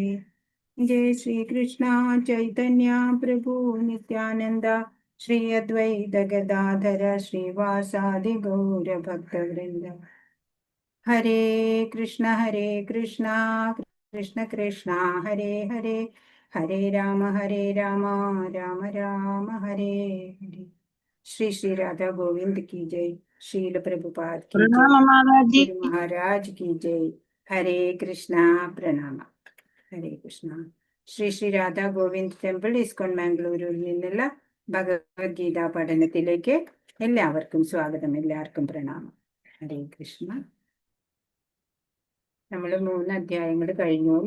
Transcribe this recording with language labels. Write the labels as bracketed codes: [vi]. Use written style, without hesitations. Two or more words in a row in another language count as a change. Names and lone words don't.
[sa] ജയ ശ്രീകൃഷ്ണ ചൈതന്യ പ്രഭു നിത്യാനന്ദ ശ്രീ അദ്വൈത ഗദാധര ശ്രീവാസാദി ഗൗരഭക്തവൃന്ദ. ഹരേ കൃഷ്ണ കൃഷ്ണ കൃഷ്ണ ഹരേ ഹരേ, ഹരേ രാമ രാമ രാമ ഹരേ ഹരേ. [hi] ശ്രീ ശ്രീ രാധാ ഗോവിന്ദ് की जय. शील प्रभुपाद की जय. गुरु महाराज की जय. हरे कृष्णा. [ml] പ്രണാമ. ഹരേ കൃഷ്ണ. ശ്രീ ശ്രീ രാധാ ഗോവിന്ദ് ടെമ്പിൾ ഇസ്കോൺ മാംഗ്ലൂരിൽ നിന്നുള്ള ഭഗവത്ഗീത പഠനത്തിലേക്ക് എല്ലാവർക്കും സ്വാഗതം. എല്ലാവർക്കും പ്രണാമം. ഹരേ കൃഷ്ണ. നമ്മൾ 3 അധ്യായങ്ങൾ കഴിഞ്ഞു അല്ലേ?